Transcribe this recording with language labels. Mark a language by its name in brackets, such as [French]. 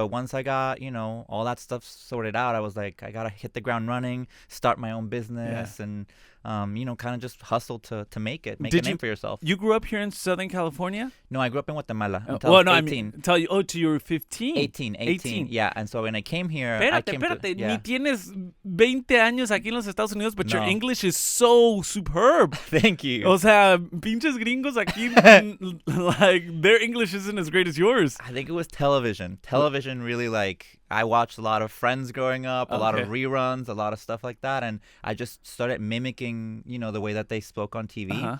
[English] But once I got, all that stuff sorted out, I was like, I gotta hit the ground running, start my own business, and kind of just hustle to make it, make a name for yourself. You grew up here in Southern California? No, I grew up in Guatemala until I was 18. Till you were 15. 18. Yeah, and so when I came here, [Spanish] Ni tienes 20 años aquí en los Estados Unidos, [English] but your [Spanish] No. [English] English is so superb. Thank you. [Spanish] O sea, pinches gringos aquí, [English] like, their English isn't as great as yours. I think it was television. Television really like, I watched a lot of Friends growing up, a lot of reruns, a lot of stuff like that. And I just started mimicking, the way that they spoke on TV.